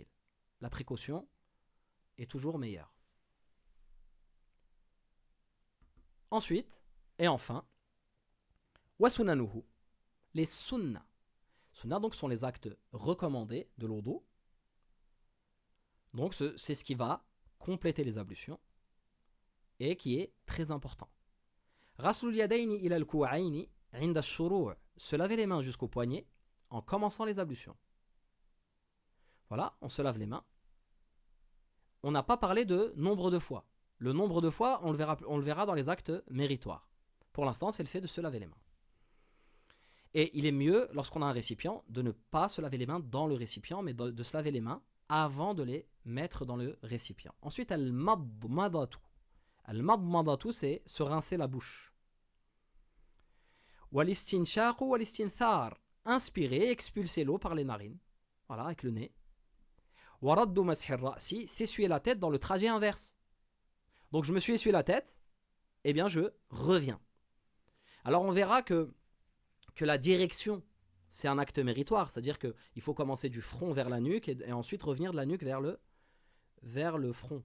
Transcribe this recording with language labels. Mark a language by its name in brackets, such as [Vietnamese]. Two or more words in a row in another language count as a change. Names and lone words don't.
[French] La précaution est toujours meilleure. Ensuite, et enfin, wasunanuhu, les sunnas. Sunnas donc sont les actes recommandés de l'odo. Donc c'est ce qui va compléter les ablutions et qui est très important. [Arabic] غسل اليدين إلى الكوعين عند الشروع', [French] se laver les mains jusqu'au poignet en commençant les ablutions. Voilà, on se lave les mains. On n'a pas parlé de nombre de fois. Le nombre de fois, on le verra dans les actes méritoires. Pour l'instant, c'est le fait de se laver les mains. Et il est mieux, lorsqu'on a un récipient, de ne pas se laver les mains dans le récipient, mais de se laver les mains avant de les mettre dans le récipient. Ensuite, [Arabic] المضمضة المضمضة, [French] c'est se rincer la bouche. [Arabic] والاستنشاق والاستنثار. [French] Inspirer, expulser l'eau par les narines. Voilà, avec le nez. [Arabic] ورد مسح الرأس, [French] s'essuyer la tête dans le trajet inverse. Donc je me suis essuyé la tête, eh bien je reviens. Alors on verra que la direction, c'est un acte méritoire, c'est-à-dire qu'il faut commencer du front vers la nuque et ensuite revenir de la nuque vers le front.